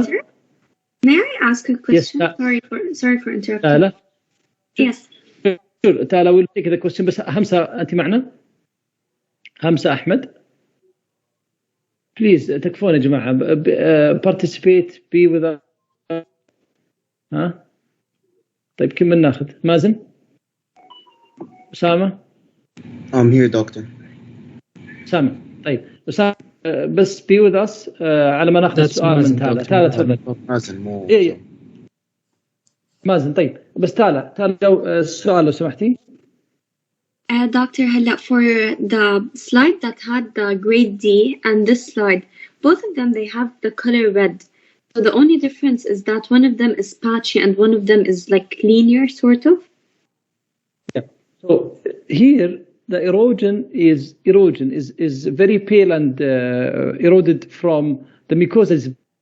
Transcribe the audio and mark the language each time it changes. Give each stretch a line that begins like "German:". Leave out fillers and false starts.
English: Doctor, may I ask a question? Yes. Sorry for interrupting.
Arabic: تعالى.
English: Yes.
Arabic: تعالى
English: we'll take the question.
Arabic: بس همسة أنت معنا؟ همسة أحمد.
English: Please
Arabic: تكفون يا جماعة.
English: Participate. Be with us.
Arabic: ها؟ طيب كم من ناخذ؟ مازن؟ أسامة؟
English: I'm here, doctor.
Arabic: أسامة. طيب أسامة بس
English: be with us
Arabic: على ما ناخذ السؤال من تالا. تالا تفضل. مازن مو. إيه. مازن طيب بس تالا السؤال لو سمحتي.
English: Doctor,
Arabic: هلا
English: for the slide that had the grade D and this slide, both of them, they have the color red. So the only difference is that one of them is patchy and one of them is like linear, sort of. Yeah. So here the erosion is very pale and eroded from the mucosa.